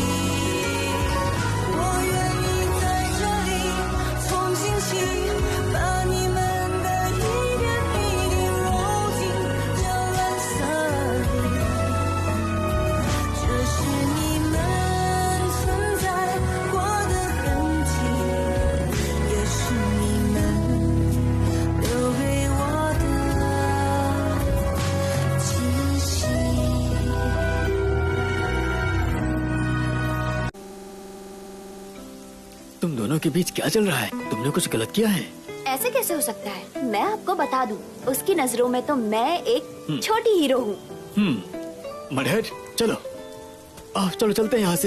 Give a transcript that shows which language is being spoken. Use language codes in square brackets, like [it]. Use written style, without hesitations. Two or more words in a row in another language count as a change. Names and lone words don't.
[zh] 我愿意在这里从今起，把你们的一点一滴揉进这蓝色里，这是你们存在过的痕迹，也是你们留给我的惊喜。 [hi] तुम दोनों के बीच क्या चल रहा है? तुमने कुछ गलत किया है? ऐसे कैसे हो सकता है? मैं आपको बता दूं, उसकी नजरों में तो मैं एक छोटी हीरो हूँ। मडहेड, चलो आओ, चलो चलते हैं यहाँ से।